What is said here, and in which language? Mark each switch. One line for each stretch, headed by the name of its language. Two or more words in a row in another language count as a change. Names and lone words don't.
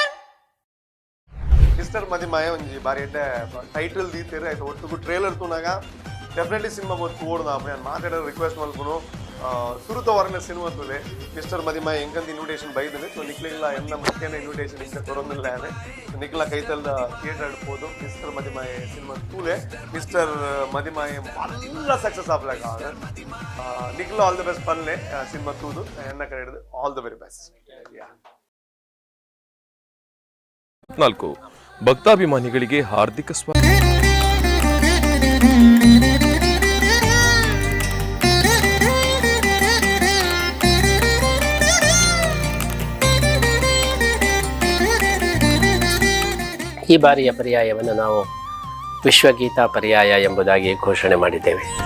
Tulu: ಮಿಸ್ಟರ್ ಮದಿಮಾಯ ಒಂಜಿ ಬಾರಿ ಎಡ್ಡೆ ಟೈಟಲ್ ದೀತೆರ್ ಆಯ್ತು ಒಟ್ಟುಗು ಟ್ರೇಲರ್ ತೂನಾಗ ಡೆಫಿನೆಟ್ಲಿ ಸಿನಿಮಾ ಬತ್ತು ಓಡ್ದ ನಾನು ಮಾತಾಡೋ ರಿಕ್ವೆಸ್ಟ್ ಮಲ್ಪುನು ಸುರುತ ವರ್ಣ ಸಿನಿಮಾ ತೂಲೆ ಮಿಸ್ಟರ್ ಮದಿಮಾಯ ಎಂಕಂತ ಇನ್ವಿಟೇಷನ್ ಬೈದಿನಿ ಸೊ ನಿಕ್ಲಿಲ್ಲ ಎನ್ನ ಮುಖ್ಯನ ಇನ್ವಿಟೇಷನ್ ಇಂಕ ಕೊರೊಂದಿಲ್ಲ ಆನೆ ನಿಕ್ಲ ಕೈತಲ್ದ ಥಿಯೇಟರ್ ಆಡ್ಬೋದು ಮಿಸ್ಟರ್ ಮದಿಮಾಯ ಸಿನಿಮಾ ತೂಲೆ ಮಿಸ್ಟರ್ ಮದಿಮಾಯ ಮಲ್ಲ ಸಕ್ಸಸ್ ಆಗ್ಲಾಕ ನಿಕ್ಲ
English: all the best
Tulu: ಪನ್ಲೆ ಸಿನಿಮಾ ತೂದು ಎನ್ನ ಕಡೆ ಹಿಡಿದು
English: all the very best
Kannada: ಭಕ್ತಾಭಿಮಾನಿಗಳಿಗೆ ಹಾರ್ದಿಕ ಸ್ವಾಗತ. ಈ ಬಾರಿಯ ಪರ್ಯಾಯವನ್ನು ನಾವು ವಿಶ್ವಗೀತಾ ಪರ್ಯಾಯ ಎಂಬುದಾಗಿ ಘೋಷಣೆ ಮಾಡಿದ್ದೇವೆ.